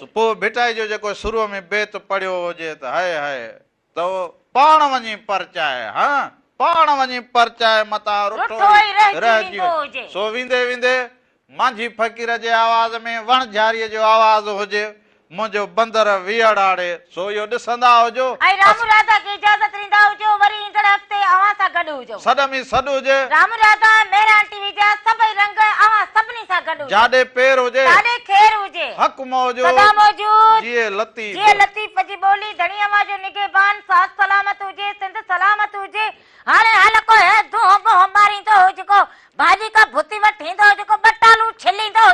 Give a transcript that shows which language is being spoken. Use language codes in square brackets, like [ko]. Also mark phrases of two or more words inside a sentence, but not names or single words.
[sd] पोइ भिटाई जो जेको शुरूअ में बेत पढ़ियो हुजे त हाय हाय त पाण वञी परचाए, हा पाण वञी परचाए मतां रुठो रहिजी हुजे। सो वेंदे वेंदे मांझी फ़कीर जे आवाज़ में वण झाड़ीअ जो आवाज़ हुजे, मुंहिंजो बंदर विहड़ आड़े, सो इहो ॾिसंदा हुजो ऐं राम राधा खे इजाज़त ॾींदा हुजो। वरी ईंदड़ हफ़्ते अव्हां सां गॾु हुजो, सॾ में सॾ हुजे। राम राधा मेरा टीवी जा सभई रंग अव्हां सभिनी सां गॾु हुजो। जाॾे पेर हुजे, जाॾे खेर हुजे, हक़ मौजूद, सदा मौजूद, जिए लतीफ़, जिए लतीफ़ जी ॿोली, धणी अव्हां जो निगहबान, साथ सलामत हुजे, सिंध सलामत हुजे। हाणे हल को है धूं बो मारींदो हो जेको भाॼी का भुती वठी ईंदो हो, जेको बटालू छिली